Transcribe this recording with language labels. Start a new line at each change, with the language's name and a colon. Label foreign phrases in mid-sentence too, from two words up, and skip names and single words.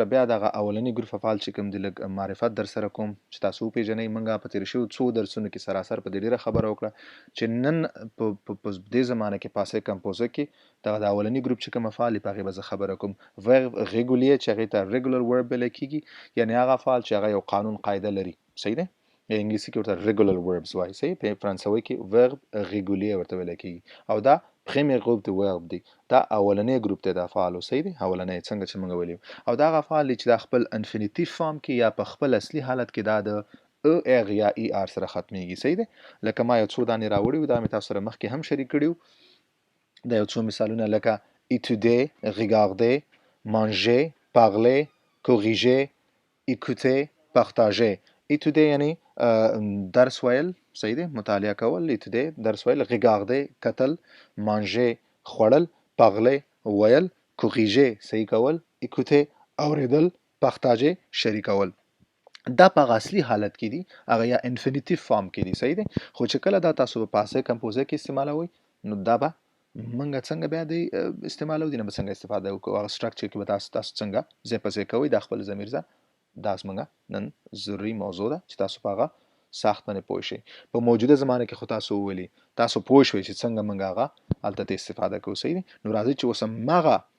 Pashto: بیا دغه اولني ګروپ افعال چې کوم دي لږ معرفت در سره کوم چې تاسو وپېژنئ موږ په تېرو شویو څو درسونو کې سراسر په دې ډېره خبره وکړه چې نن په دې زمانه کې پاسې کمپوزه کې دغه د اولني ګروپ چې کوم افعال دي په هغې به زه خبره کوم
French: verbe régulier
Pashto: چې هغې ته
English: regular verb
Pashto: ویلی کېږي یعنې هغه افعال چې هغه یو قانون قاعده لري صحیح دی انګلیسي کې ورته
English: regular verbs
Pashto: وایي صحیح په فرانسوي کې
French: verbe régulier
Pashto: ورته ویلی کېږي او دا
French: premier group
Pashto: د verb دی دا اولنی ګروپ دی د افعالو صحیح دی اولنی څنګه چې موږ ویلو او دا افعال چې د خپل
English: infinitive form
Pashto: کې یا په خپل اصلي حالت کې دا د ا ار یا ای ار سره ختميږي صحیح دی لکه ما یو څو دانې راوړي دا مې تاسو سره مخکې هم شریک کړیو دا یو څو مثالونه لکه
French: étudier regarder manger parler corriger écouter partager étudier
Pashto: یعنی درس ویل صحیح دی مطالعه کول étudier درس ویل regarder کتل manger خوړل parler ویل corriger صحیح کول écouter اوریدل partager شریکول دا په اصلي حالت کې دي هغه یا
English: infinitive form
Pashto: کې دي صحیح دی خو چې کله دا تاسو په
French: passé composé
Pashto: کې استعمالوي نو دا به منګه څنګه بیا د استعمالو دي نه څنګه استفاده وکړو هغه سټرکچر کې به تاسو څنګه ځای په ځای کوئ د خپل ضمیر ځای دا څنګه نن ضروري موضوع ده چې تاسو په هغه سخت باندې پوه شئ په موجوده زمانه کې خو تاسو ویلي تاسو پوه شئ چې څنګه موږ هغه هلته استفاده کوو صحیح دی نو راځئ چې اوس هماغه